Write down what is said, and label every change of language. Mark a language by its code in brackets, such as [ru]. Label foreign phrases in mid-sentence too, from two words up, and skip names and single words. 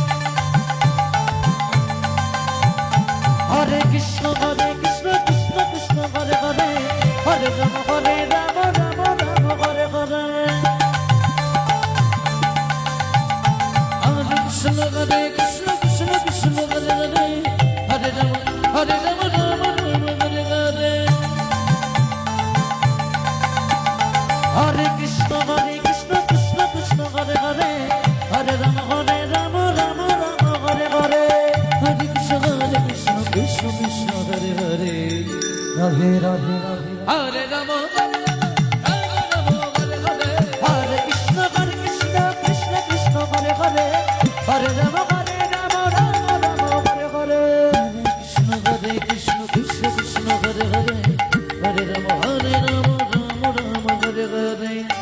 [sa] হরে কৃষ্ণ কৃষ্ণ কৃষ্ণ হরে হরে হরে রাম রাম রাম হরে হরে হরে কৃষ্ণ কৃষ্ণ কৃষ্ণ হরে হরে হরে রাম রাম হরে হরে হরে কৃষ্ণ কৃষ্ণ কৃষ্ণ হরে হরে হরে রাম রাম হরে হরে হরে কৃষ্ণ কৃষ্ণ কৃষ্ণ হরে হরে রাধে রাধে হরে রাম হরে কৃষ্ণ কৃষ্ণ কৃষ্ণ হরে হরে হরে রাম রাম হরে হরে কৃষ্ণ কৃষ্ণ কৃষ্ণ হরে হরে হরে রাম রাম হরে হরে